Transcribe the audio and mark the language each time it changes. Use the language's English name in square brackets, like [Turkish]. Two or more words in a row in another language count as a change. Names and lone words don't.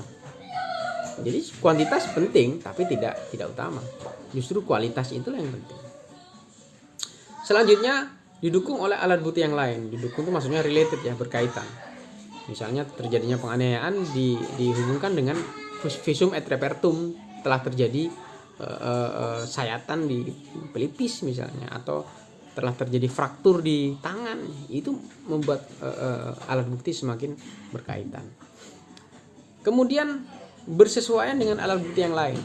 [Indonesian] Jadi kuantitas penting tapi tidak utama. Justru kualitas itulah yang penting. Selanjutnya didukung oleh alat bukti yang lain. Didukung itu maksudnya related ya, berkaitan. Misalnya terjadinya penganiayaan dihubungkan dengan [Latin] visum et repertum, [Indonesian] telah terjadi sayatan di pelipis misalnya, atau telah terjadi fraktur di tangan. Itu membuat alat bukti semakin berkaitan. Kemudian bersesuaian dengan alat bukti yang lain.